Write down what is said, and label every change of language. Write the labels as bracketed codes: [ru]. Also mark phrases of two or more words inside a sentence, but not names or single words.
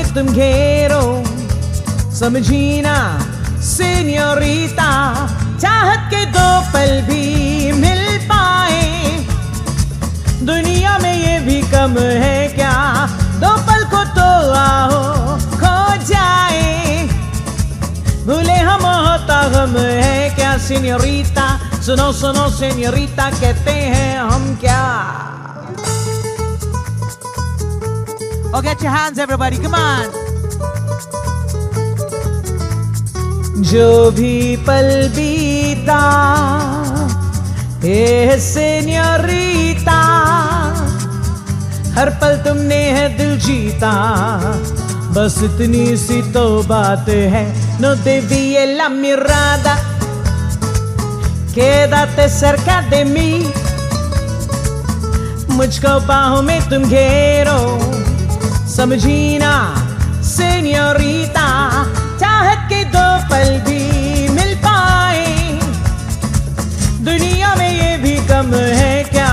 [hi] तुम घेरो, समझी ना señorita, चाहत के दो पल भी मिल पाए, दुनिया में ये भी कम है क्या, दो पल को तो आओ खो जाए, भूले हम होता गम है क्या señorita, सुनो señorita, कहते हैं हम क्या. [en] Oh, get your hands, everybody. Come on. [hi] जो भी पल बीता ए señorita, हर पल तुमने है दिल जीता, बस इतनी सी तो बात है. [es] No desvíes la mirada, quédate cerca de mí, [hi] मुझको बाहों में तुम घेरो, समझी ना señorita, चाहत के दो पल भी मिल पाए, दुनिया में ये भी कम है क्या,